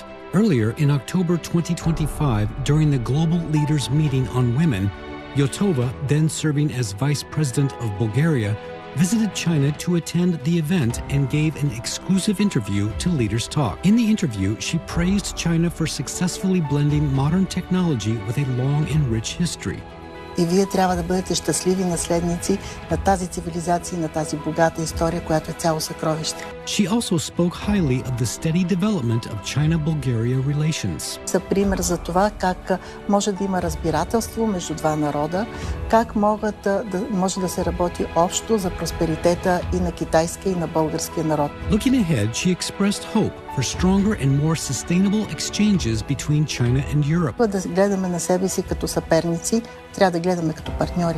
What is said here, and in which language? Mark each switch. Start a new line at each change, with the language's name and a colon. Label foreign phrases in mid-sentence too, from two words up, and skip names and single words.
English: Earlier in October 2025, during the Global Leaders Meeting on Women, Yotova, then serving as Vice President of Bulgaria, visited China to attend the event and gave an exclusive interview to Leaders Talk. In the interview, she praised China for successfully blending modern technology with a long and rich history.
Bulgarian: И вие трябва да бъдете щастливи наследници на тази цивилизация и на тази богата история, която е цяло съкровище.
English: She also spoke highly of the steady development of China-Bulgaria relations.
Bulgarian: За пример за това как може да има разбирателство между два народа, как може да се работи общо за просперитета и на китайския и на българския народ.
English: Looking ahead, she expressed hope for stronger and more sustainable exchanges between China and Europe.
Bulgarian: Да гледаме на себе си като съперници, трябва да гледаме като партньори.